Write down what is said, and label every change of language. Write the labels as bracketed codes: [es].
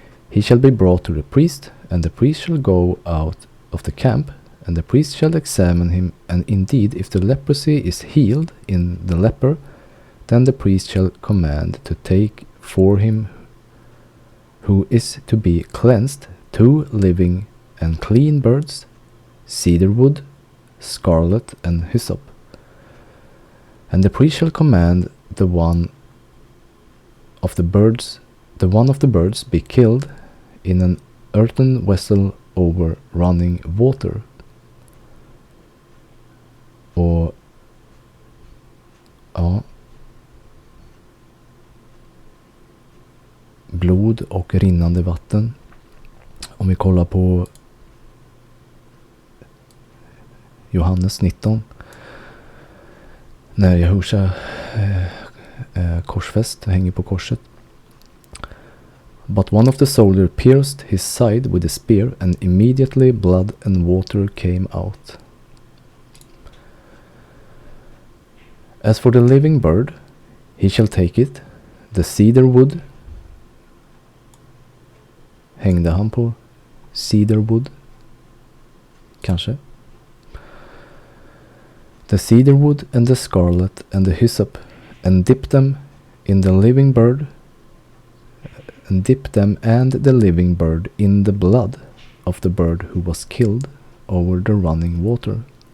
[en] He shall be brought to the priest, and the priest shall go out of the camp, and the priest shall examine him, and indeed if the leprosy is healed in the leper, then the priest shall command to take for him who is to be cleansed 2 living and clean birds, cedar wood, scarlet, and hyssop. And the priest shall command the one of the birds be killed in an earthen vessel over running water. [sv] Och ja, blod och rinnande vatten. Om vi kollar på Johannes 19, när Jehosha korsfäst, hänger på korset. [en] But one of the soldiers pierced his side with a spear, and immediately blood and water came out. As for the living bird, he shall take it, the cedar wood. [sv] Hängde han på [en] cedar wood? [sv] Kanske. [en] The cedar wood and the scarlet and the hyssop, and dip them in the living bird, and dip them and the living bird in the blood of the bird who was killed over the running water.